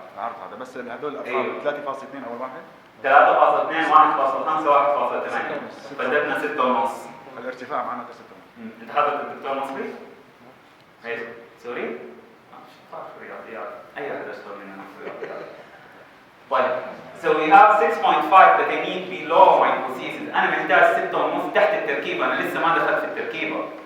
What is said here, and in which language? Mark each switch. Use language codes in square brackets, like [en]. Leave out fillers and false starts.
[ar] العرض هذا، بس هذول الارقام 3.2 اول واحد، 3.2 1.5 1.8، بدأنا 6.5. الارتفاع معنا 6. انت حضرتك الدكتور مصري؟ ايش؟ سوري؟ رياضيات، اي احد اشطر مننا في الرياضيات. [en] طيب، so we have 6.5 that I need below my prosthesis. [ar] انا محتاج 6.5 تحت التركيبه، انا لسه ما دخلت في التركيبه.